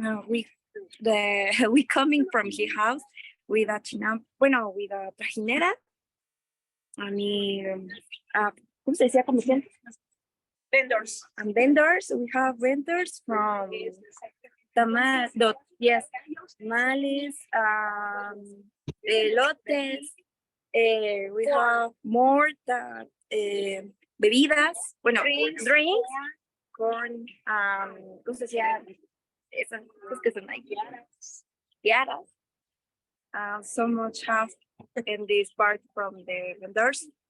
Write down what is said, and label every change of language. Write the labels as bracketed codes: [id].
[en] We coming from his house with a with a trajinera. [es] ¿Cómo se decía? [en] Vendors. And vendors. We have vendors from tamales, elotes. We have more than bebidas, drinks, corn, [es] ¿cómo se decía? Esas que son [en] like tiaras. So much have in this part from the vendors.